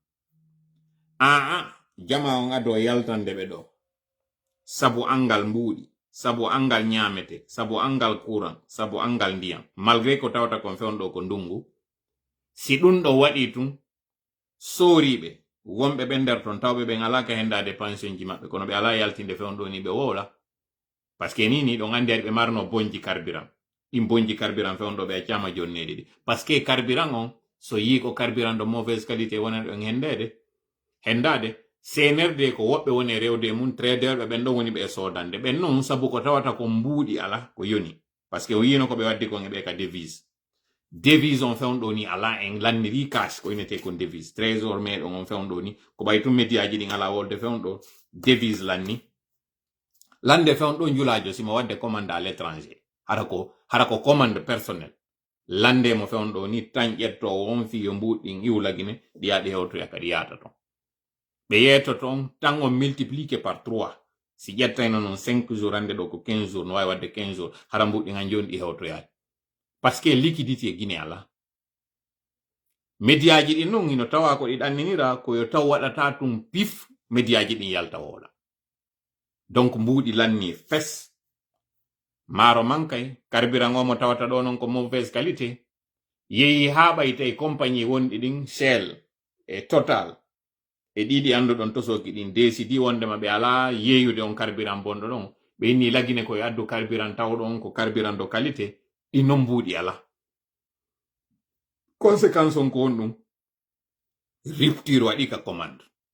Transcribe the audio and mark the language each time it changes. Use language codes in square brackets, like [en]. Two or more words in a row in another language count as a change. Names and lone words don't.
[ff] jama on ado yaltande ɓe ɗo sabu angal mbuuɗi sabu angal ñamete sabu angal courant sabu angal ndiyam malgré ko tawata kon fewnɗo ko ndungu si ɗum ɗo waɗi tun sooriɓe wonɓe ɓe nder ton tawɓe ɓe alaka hendade pension ji maɓɓe kono ɓe ala yaltinde fewnɗo ni ɓe wowla [fr] par ce que [ff] ni ɗon andi ari ɓe marno bonji carburant ɗin bonji carburant fewnɗo ɓe accama jonnede ɗi [fr] par ce que [ff] carburant on so yi ko [fr] carburant de mauvaise qualité [ff] wonani ɗon hendade CNRD ko woɓɓe woni rewde mum trader ɓe ɓen ɗon woni ɓe sodande ɓen noon sabu ko tawata ko mbuuɗi ala ko yoni [fr] par ce que [ff] o yino ko ɓe waddi kon e ɓe ka devise on fewnɗo ni ala en lanniri cash ko inete kon [fr] devise trésor [ff] meɗon on fewnɗo ni ko ɓay tum médiaji ɗin ala wolde fewnɗo devise lanni lande fewnɗo julajo simo wadde commande [fr] à l'étranger [ff] hara ko [fr] commande personnel [ff] lande mo fewnɗo ni tan ƴettowo on fi yo mbuɗɗin iwlagine ɗi yaɗi hewtoya kadi yata ton ɓe yeeto ton tan on [fr] multiplié par 3 [ff] si ƴettayno noon 5 jours hande ɗo ko 15 jours no wawi wadde 15 jours hara mbuɗɗin han joni ɗi hewtoyaade [fr] par ce que [ff] liquidité guine ala médiaji ɗin noon ino tawa ko ɗi ɗanninira koyo taw waɗata tum pif médiaji ɗin yalta woola donc mbuuɗi lanni fes maaro mankay carburant o mo tawata ɗo noon ko [fr] mauvaise qualité [ff] yeehi ha ɓaytay compagnie wonɗi ɗin Shell e Total e ɗiɗi anduɗon tosoki ɗin décidi wondema ɓe ala yeeyude on carburant bonɗo ɗon ɓe inni lagine koye addu carburant tawɗo on ko [fr] carburant de qualité [ff] ɗi non mbuuɗi ala conséquence on ko won ɗum rupture waɗi ka commande